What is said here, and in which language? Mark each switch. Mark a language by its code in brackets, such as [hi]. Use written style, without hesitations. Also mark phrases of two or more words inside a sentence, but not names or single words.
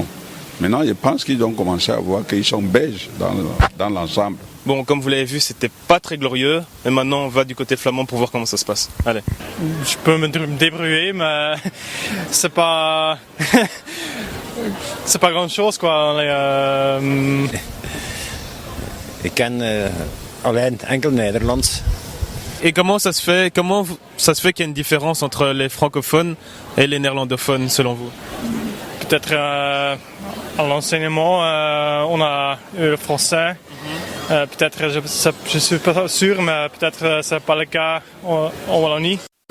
[fr] Maintenant, je pense qu'ils ont commencé à voir qu'ils sont belges dans l'ensemble. Bon, comme vous l'avez vu, c'était pas très glorieux. Et maintenant, on va du côté flamand pour voir comment ça se passe. Allez. Je peux me débrouiller, mais c'est pas c'est pas grand chose quoi. [nl] Ik ken alleen enkel Nederlands. [fr] Et comment ça se fait qu'il y a une différence entre les francophones et les néerlandophones selon vous? Peut-être à l'enseignement, on a le français. Peut-être, je suis pas sûr, mais peut-être c'est pas le cas en Wallonie.